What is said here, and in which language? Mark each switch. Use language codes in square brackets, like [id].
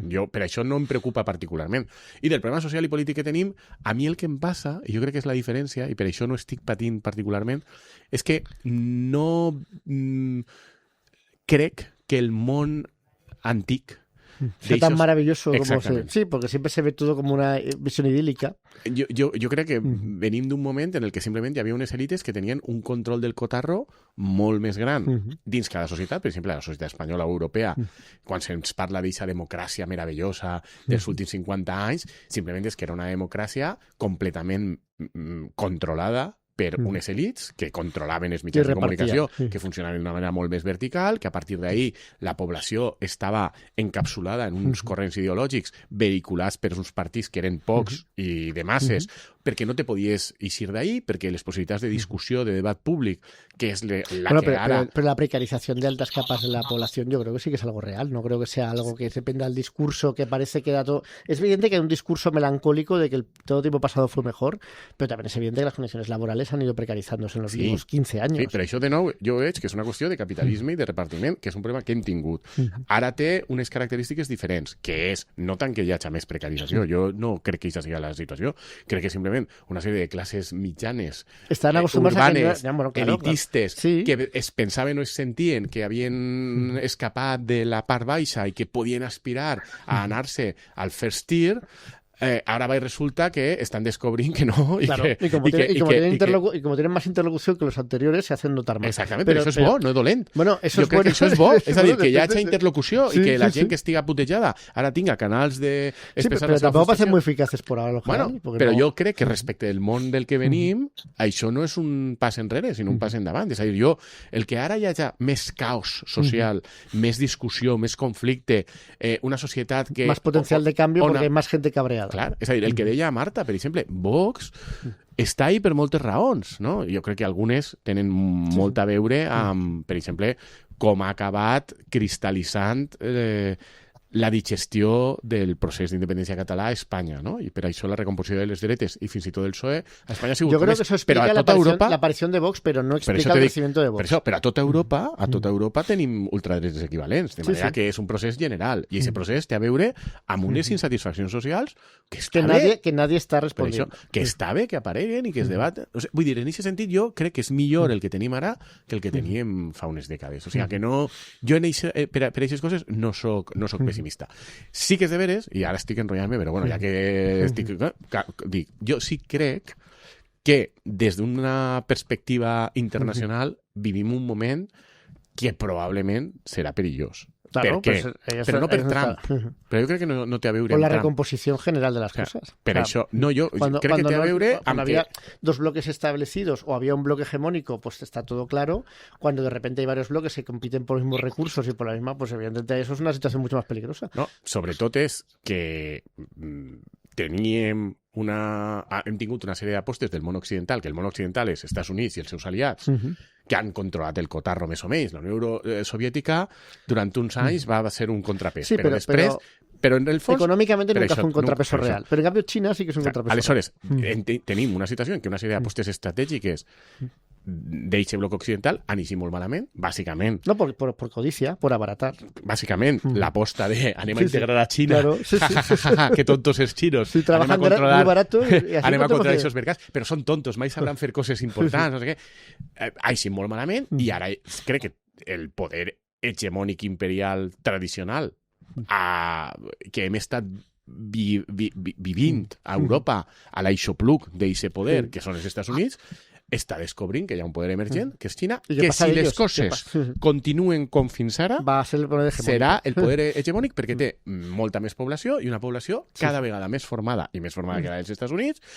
[ca] Jo, per això no em preocupa particularment. I del problema social i polític que tenim, a mi el que em passa, i jo crec que és la diferència, i per això no estic patint particularment, és que no crec que el món antic [es] sea tan maravilloso como se... Sí, porque siempre se ve todo como una visión idílica. [ca] Jo crec que venim d'un moment en el que simplement hi havia unes èlites que tenien un control del cotarro molt més gran dins cada societat, per exemple, la societat espanyola o europea, quan se'ns parla d'aquesta democràcia meravellosa dels últims 50 anys, simplement és que era una democràcia completament controlada per unes elits que controlaven els mitjans de comunicació, que funcionaven d'una manera molt més vertical, que a partir d'ahir la població estava encapsulada en uns corrents ideològics vehiculats per uns partits que eren pocs i de masses, perquè no te podies eixir d'ahir, perquè les possibilitats de discussió, de debat públic, que es [es] pero la precarización de altas capas de la población yo creo que sí que es algo real, no creo que sea algo que dependa del discurso que parece que da todo... Es evidente que hay un discurso melancólico de que todo tiempo pasado fue mejor, pero también es evidente que las condiciones laborales han ido precarizándose en los últimos 15 años. [ca] Sí, però això de nou jo veig que és una qüestió de capitalisme i de repartiment, que és un problema que hem tingut. Ara té unes característiques diferents, que és no tant que hi hagi més precarització, jo no crec que aquesta sigui la situació, crec que simplement una sèrie de classes mitjanes, urbanes, elitistes, que es pensaven o es sentien que havien escapat de la part baixa i que podien aspirar a anar-se al first tier, [es] ahora va y resulta que están descubriendo que no. Y como tienen más interlocución que los anteriores, se hacen notar más. Exactamente, pero eso es bo, no es dolent. Bueno, eso [ca] jo [es] es bueno. [ca] Això és bo, és a dir, que hi hagi interlocució i que la gent que estiga putejada ara tinga canals de... [es] Sí, pero tampoco va a ser muy eficaces por ahora. [ca] Bueno, però jo crec que respecte del món del que venim, això no és un pas enrere, sinó un pas endavant. És a dir, el que ara hi hagi més caos social, més discussió, més conflicte, una societat que... [es] Más potencial de cambio porque hay más gente cabreada. [ca] Clar, és a dir, el que deia Marta, per exemple, Vox està ahí per moltes raons, no? Jo crec que algunes tenen molt a veure amb, per exemple, com ha acabat cristal·litzant la digestió del procés d'independència català a Espanya, no? I per això la recomposició de les dretes i fins i tot del PSOE a Espanya ha sigut... [es] Yo creo que eso explica la aparición de Vox, pero no explica el crecimiento de Vox. [ca] Per això, però a tota Europa tenim ultradretes equivalents, de manera que és un procés general, i aquest procés té a veure amb unes insatisfaccions socials que està bé... Que nadie està responent. Que està bé que apareguen i que es debaten. O sigui, vull dir, en aquest sentit, jo crec que és millor el que tenim ara que el que teníem fa unes dècades. O sigui, que no... Jo per aquestes coses no soc pessimista. Sí que és de veres, i ara estic enrotllant-me, però bueno, ja que estic... Dic, jo sí crec que des d'una perspectiva internacional vivim un moment que probablement serà perillós. [es] Claro, [ca] ¿Per què? Però no per Trump. Però jo crec que no té a veure [es] con la Trump. recomposición general de las cosas. [ca] Per això, no, jo crec que té a veure [es] cuando había dos bloques establecidos o había un bloque hegemónico, pues está todo claro. Cuando de repente hay varios bloques que compiten por los mismos recursos y por la misma, pues evidentemente eso es una situación mucho más peligrosa. [ca] No, sobretot és que hem tingut una sèrie d'apostes del món occidental, que el món occidental és Estats Units i els seus aliats, que han controlat el cotarro més o menys. La Unió Soviètica durant uns anys va ser un contrapès, sí, però després... Però en el fons... [es] Econòmicamente nunca fue un contrapeso real. Pero en cambio China sí que es un contrapeso [ca] aleshores, tenim una situació en què una sèrie d'apostes estratègiques d'eixe bloc occidental han eixit molt malament, bàsicament. [es] No, por codicia, por abaratar. [ca] Bàsicament, l'aposta de anem a integrar a Xina, [es] claro, [ca] que tontos els xinos, anem a controlar, [es] muy barato y así [ca] anem a controlar aquests mercats, però són tontos, mai sabran fer coses importants, no sé què. Ha eixit molt malament i ara crec que el poder hegemònic imperial tradicional que hem estat vivint a Europa a l'aixopluc d'eixe poder, que són els Estats Units, està descobrint que hi ha un poder emergent, que és Xina, que si les coses continuen com fins ara, serà el poder hegemònic perquè té molta més població i una població cada vegada més formada, i més formada que la dels Estats Units,